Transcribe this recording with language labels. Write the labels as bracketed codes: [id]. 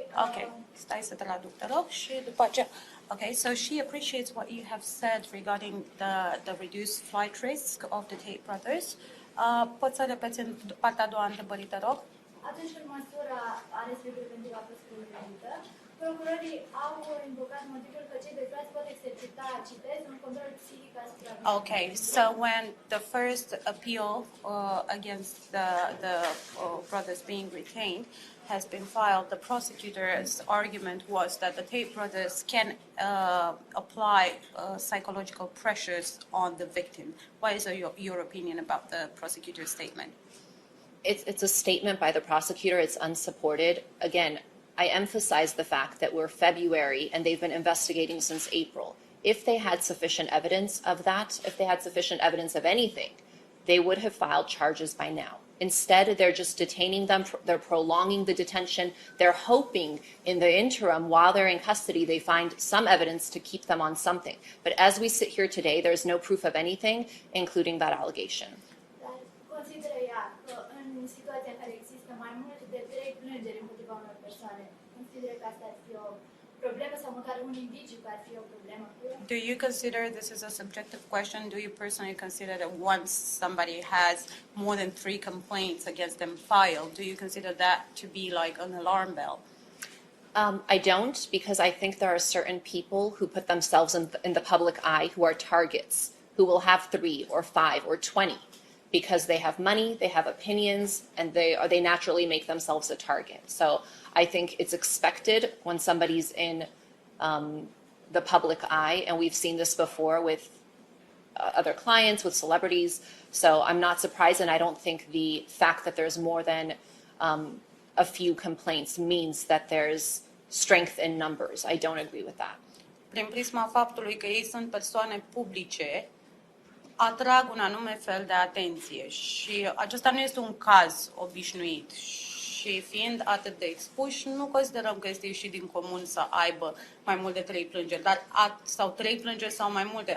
[ro] Ok, stai să traduc, te rog, și după aceea... [en] Okay, so she appreciates what you have said regarding the reduced flight risk of the Tate brothers. [ro] Poți să repeți în partea a doua întrebării, te rog? Atunci când măsura arestului preventiv a fost prelungită, procurorii au invocat motivul că cei doi frați pot exercita, citez, un control psihic asupra victimelor. [en] Okay, so when the first appeal against the brothers being retained has been filed, the prosecutor's argument was that the Tate brothers can apply psychological pressures on the victim. What is your opinion about the prosecutor's statement? It's a statement by the prosecutor. It's unsupported. Again, I emphasize the fact that we're February and they've been investigating since April. If they had sufficient evidence of that, if they had sufficient evidence of anything, they would have filed charges by now. Instead, they're just detaining them, they're prolonging the detention. They're hoping in the interim, while they're in custody, they find some evidence to keep them on something. But as we sit here today, there's no proof of anything, including that allegation. [ro] Dar consideră ea că în situația în care există mai mult de 3 plângeri împotriva unor persoane, consideră că asta ar fi o problemă sau măcar un indiciu că ar fi o problemă? [en] Do you consider this is a subjective question? Do you personally consider that once somebody has more than 3 complaints against them filed, do you consider that to be like an alarm bell? I don't, because I think there are certain people who put themselves in the public eye who are targets, who will have 3 or 5 or 20 because they have money, they have opinions, and they naturally make themselves a target. So I think it's expected when somebody's in the public eye, and we've seen this before with other clients, with celebrities. So I'm not surprised, and I don't think the fact that there's more than a few complaints means that there's strength in numbers. I don't agree with that. [ro] Prin prisma faptului că ei sunt persoane publice, atrag un anume fel de atenție și acesta nu este un caz obișnuit. Și fiind atât de expuși, nu considerăm că este ieșit din comun să aibă mai mult de 3 plângeri, sau 3 plângeri sau mai multe.